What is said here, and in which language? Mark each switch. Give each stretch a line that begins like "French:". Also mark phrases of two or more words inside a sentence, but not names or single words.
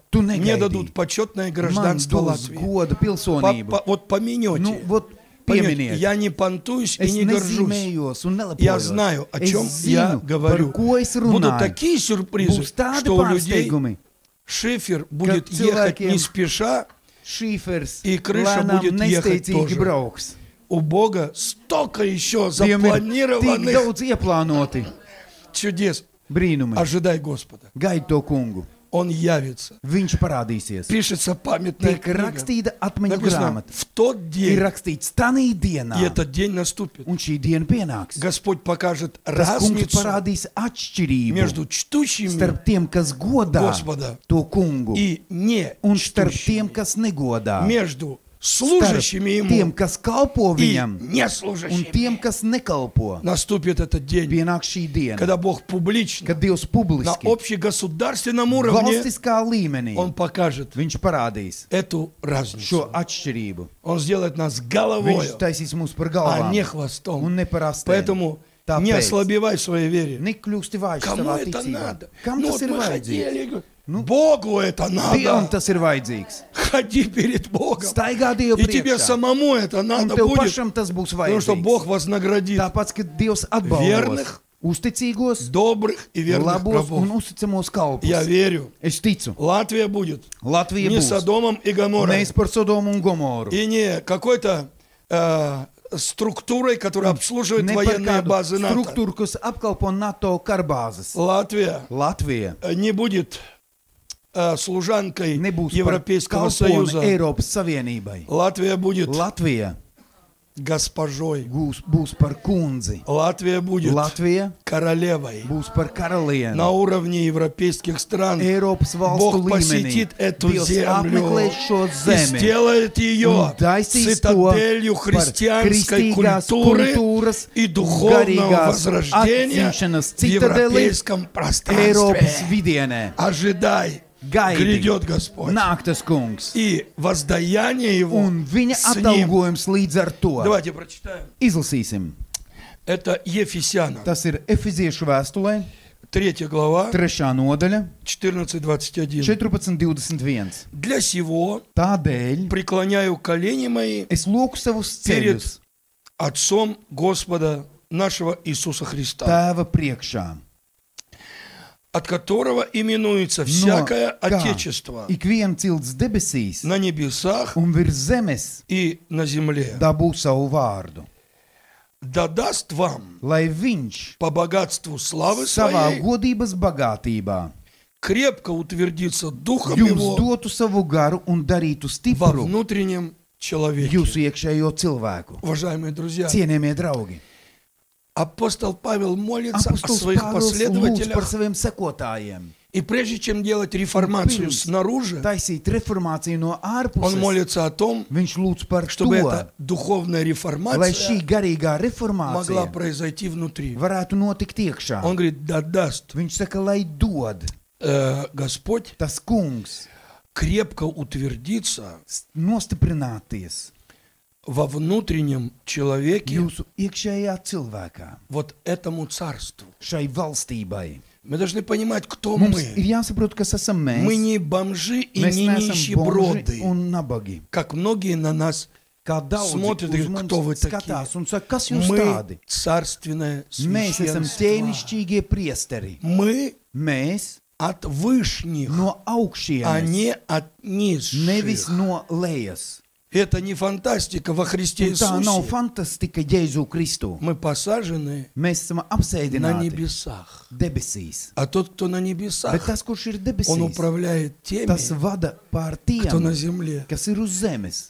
Latvian: Tu
Russian: Мне
Latvian: negaidīji.
Russian: дадут почетное
Latvian: Man
Russian: гражданство
Latvian: dos
Russian: Латвии.
Latvian: goda pilsonību.
Russian: Вот помянете. Ну, вот Поймете,
Latvian: pieminiet.
Russian: я не понтуюсь и
Latvian: Es
Russian: не горжусь.
Latvian: nezīmējos un nelepojos.
Russian: Я знаю, о чем
Latvian: Es
Russian: я
Latvian: zinu,
Russian: говорю.
Latvian: par ko es
Russian: Будут
Latvian: runāju.
Russian: такие сюрпризы,
Latvian: Būs tādi
Russian: что у людей
Latvian: pārsteigumi,
Russian: шифер будет
Latvian: Kad
Russian: ехать
Latvian: cilvēkiem-
Russian: не спеша.
Latvian: šīfers
Russian: И крыша
Latvian: lēnām
Russian: будет ехать
Latvian: nesteicīgi
Russian: тоже.
Latvian: brauks.
Russian: У Бога столько еще
Latvian: Viņam ir tik
Russian: запланированных
Latvian: daudz ieplānoti
Russian: чудес.
Latvian: brīnumi.
Russian: Ожидай Господа.
Latvian: Gaid to kungu.
Russian: Он явится.
Latvian: Viņš parādīsies.
Russian: Пишется памятная
Latvian: Tiek
Russian: книга.
Latvian: rakstīta atmiņu
Russian: Написано,
Latvian: grāmata.
Russian: в тот
Latvian: Ir
Russian: день,
Latvian: rakstīts tanī dienā.
Russian: и этот день наступит.
Latvian: Un šī diena pienāks.
Russian: Господь покажет
Latvian: Tas kungs
Russian: разницу
Latvian: parādīs atšķirību
Russian: между чтущими
Latvian: starp tiem, kas godā
Russian: Господа
Latvian: to kungu,
Russian: и не
Latvian: un starp
Russian: чтущими.
Latvian: tiem, kas negodā.
Russian: Между
Latvian: Starp
Russian: служащими
Latvian: tiem,
Russian: Ему
Latvian: kas kalpo
Russian: и
Latvian: viņam, un
Russian: неслужащими.
Latvian: tiem, kas nekalpo.
Russian: Наступит этот день,
Latvian: Pienāk šī diena,
Russian: когда Бог публично,
Latvian: kad Dievs
Russian: на
Latvian: publiski,
Russian: общегосударственном уровне,
Latvian: valstiskā līmenī,
Russian: Он покажет
Latvian: viņš parādīs
Russian: эту
Latvian: šo
Russian: разницу.
Latvian: atšķirību.
Russian: Он сделает нас
Latvian: Viņš
Russian: головой,
Latvian: taisīs mūs par
Russian: а
Latvian: galvām
Russian: не
Latvian: un
Russian: хвостом.
Latvian: ne par astēm.
Russian: Поэтому не
Latvian: Tāpēc
Russian: ослабевай в своей вере.
Latvian: nekļūsti vājš
Russian: Кому
Latvian: savā
Russian: это
Latvian: ticībā.
Russian: надо?
Latvian: Kam
Russian: Ну
Latvian: tas
Russian: вот
Latvian: ir
Russian: мы
Latvian: vajadzīgs?
Russian: хотели. Богу это
Latvian: Dievam
Russian: надо.
Latvian: tas ir vajadzīgs.
Russian: Ходи перед Богом.
Latvian: Staigā Dievu
Russian: И тебе
Latvian: priekšā.
Russian: самому это
Latvian: Un
Russian: надо
Latvian: tev
Russian: будет.
Latvian: pašam tas būs
Russian: Потому что Бог
Latvian: vajadzīgs.
Russian: вознаградит
Latvian: Tāpēc, ka Dievs atbalsta
Russian: Верных,
Latvian: uzticīgos,
Russian: добрых и верных
Latvian: labos un
Russian: рабов.
Latvian: uzticamos kalpus.
Russian: Я верю.
Latvian: Es ticu,
Russian: Латвия будет
Latvian: Latvija
Russian: не
Latvian: būs.
Russian: Содомом и Гоморрой.
Latvian: Nevis par Sodomu un Gomoru.
Russian: И не какой-то структурой, которая обслуживает
Latvian: Ne par
Russian: военные
Latvian: kādu
Russian: базы НАТО.
Latvian: struktūru, kas apkalpo NATO karbāzes.
Russian: Латвия
Latvian: Latvija
Russian: не будет служанкой
Latvian: nebūs par
Russian: Европейского
Latvian: kalponi
Russian: Союза.
Latvian: Eiropas Savienībai.
Russian: Латвия будет
Latvian: Latvija
Russian: госпожой.
Latvian: būs par kundzi.
Russian: Латвия будет
Latvian: Latvija
Russian: королевой.
Latvian: būs par karalieni.
Russian: На уровне европейских стран
Latvian: Eiropas valstu
Russian: Бог
Latvian: līmenī.
Russian: посетит эту
Latvian: Dievs
Russian: землю
Latvian: apmeklēs šo
Russian: и
Latvian: zemi.
Russian: сделает ее
Latvian: Un taisīs to
Russian: цитаделью
Latvian: par
Russian: христианской
Latvian: kristīgās
Russian: культуры
Latvian: kultūras
Russian: и духовного
Latvian: garīgās
Russian: возрождения
Latvian: atzīšanas
Russian: в
Latvian: citadeli
Russian: европейском
Latvian: Eiropas
Russian: пространстве.
Latvian: vidienē.
Russian: Ожидай,
Latvian: Gaidi,
Russian: грядет Господь.
Latvian: nāk tas kungs.
Russian: И воздаяние Его
Latvian: Un viņa
Russian: с Ним.
Latvian: atalgojums līdz ar to.
Russian: Давайте прочитаем.
Latvian: Izlasīsim.
Russian: Это Ефесянам,
Latvian: Tas ir Efeziešu vēstulē,
Russian: 3 глава,
Latvian: 3. nodaļa,
Russian: 14-21.
Latvian: 14.21.
Russian: Для сего
Latvian: Tādēļ
Russian: преклоняю колени мои
Latvian: es lūku savus
Russian: перед
Latvian: ceļus
Russian: Отцом Господа нашего Иисуса Христа,
Latvian: Tēva priekšā,
Russian: от которого именуется
Latvian: no
Russian: всякое
Latvian: kā
Russian: Отечество
Latvian: ikviena cilts debesīs
Russian: на небесах
Latvian: un virs zemes
Russian: и на земле.
Latvian: dabū savu vārdu,
Russian: Да даст вам
Latvian: lai viņš
Russian: по богатству славы
Latvian: savā
Russian: своей
Latvian: godības bagātībā
Russian: крепко утвердиться Духом
Latvian: jums
Russian: Его
Latvian: dotu savu garu un darītu
Russian: во
Latvian: stipru
Russian: внутреннем человеке.
Latvian: jūsu iekšējo cilvēku.
Russian: Уважаемые друзья,
Latvian: Cienījamie draugi,
Russian: апостол Павел молится о
Latvian: apostols
Russian: своих
Latvian: Pāvils lūdz par
Russian: последователях.
Latvian: saviem sekotājiem.
Russian: И прежде чем делать реформацию
Latvian: Pirms
Russian: снаружи,
Latvian: taisīt reformāciju no
Russian: он
Latvian: ārpuses,
Russian: молится о том,
Latvian: viņš lūdz par
Russian: чтобы
Latvian: to,
Russian: эта духовная
Latvian: lai šī
Russian: реформация
Latvian: garīgā
Russian: могла
Latvian: reformācija
Russian: произойти внутри.
Latvian: varētu notikt iekšā.
Russian: Он говорит, да даст
Latvian: Viņš saka, lai dod
Russian: Господь
Latvian: tas kungs
Russian: крепко утвердиться
Latvian: nostiprināties
Russian: во внутреннем человеке
Latvian: jūsu iekšējā cilvēkā,
Russian: вот этому царству.
Latvian: šai valstībai.
Russian: Мы должны понимать, кто
Latvian: Mums
Russian: мы.
Latvian: ir jāsaprot, kas esam
Russian: Мы
Latvian: mēs.
Russian: не бомжи и
Latvian: Mēs
Russian: не
Latvian: neesam
Russian: нищеброды,
Latvian: bonži un nabagi.
Russian: как многие на нас.
Latvian: Kā daudzi
Russian: Смотрят,
Latvian: uz
Russian: говорят, кто вы
Latvian: mums skatās
Russian: такие.
Latvian: un saka, kas jūs
Russian: Мы
Latvian: tādi?
Russian: царственное
Latvian: Mēs esam
Russian: священство.
Latvian: ķēnišķīgie priesteri.
Russian: Мы
Latvian: Mēs
Russian: от вышних,
Latvian: no
Russian: а
Latvian: augšienes,
Russian: не от
Latvian: nevis
Russian: низших.
Latvian: no lejas.
Russian: Это не фантастика во Христе
Latvian: Un tā nav
Russian: Иисусе.
Latvian: fantastika Jēzu Kristu.
Russian: Мы посажены
Latvian: Mēs esam
Russian: на
Latvian: apsēdināti
Russian: небесах.
Latvian: debesīs.
Russian: А тот, кто на
Latvian: Bet
Russian: небесах,
Latvian: tas, kurš ir
Russian: он
Latvian: debesīs,
Russian: управляет теми,
Latvian: tas vada pār
Russian: кто на
Latvian: tiem,
Russian: земле.
Latvian: kas ir uz zemes.